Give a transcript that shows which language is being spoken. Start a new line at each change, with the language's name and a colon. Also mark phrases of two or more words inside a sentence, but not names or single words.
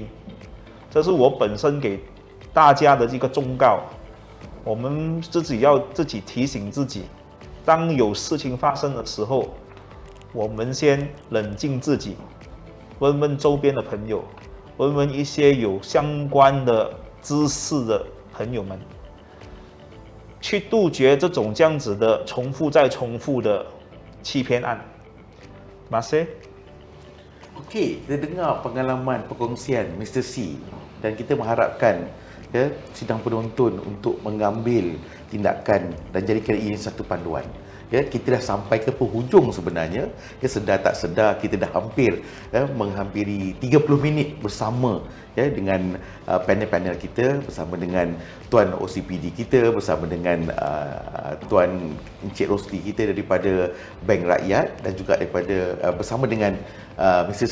Chinese: 这是我本身给大家的这个忠告，我们自己要自己提醒自己，当有事情发生的时候，我们先冷静自己，问问周边的朋友，问问一些有相关的知识的朋友们，去杜绝这种这样子的重复再重复的欺骗案。
Malay: Terima kasih. Okey, kita dengar pengalaman perkongsian Mr. C dan kita mengharapkan ya, sidang penonton untuk mengambil tindakan dan jadikan ini satu panduan. Ya, kita dah sampai ke penghujung sebenarnya. Ya, sedar tak sedar kita dah hampir menghampiri 30 minit bersama dengan panel-panel kita, bersama dengan Tuan OCPD kita, bersama dengan Tuan Encik Rosli kita daripada Bank Rakyat dan juga daripada bersama dengan Mr.